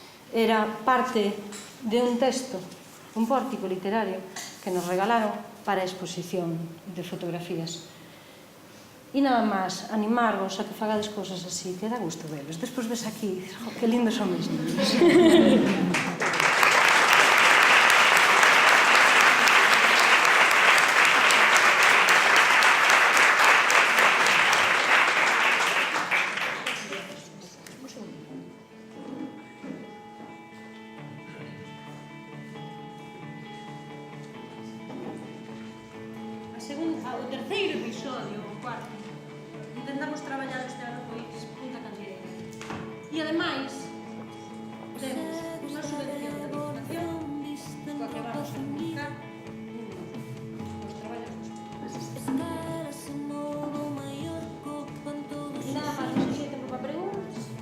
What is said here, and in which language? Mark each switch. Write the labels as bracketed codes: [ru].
[gl] Era parte de un texto, un pórtico literario que nos regalaron para a exposición de fotografías. E nada máis, animarvos a que fagades cousas así, que dá gusto velos. Despois ves aquí e dices, [es] que lindos son mis niños. [gl] O terceiro episodio, o cuarto. Intentamos traballar este ano pois punta candeeira. E ademais, temos unha subvención de divulgación coa que vamos a publicar os traballos dos estudos. E nada máis, non sei se hai tempo para preguntas.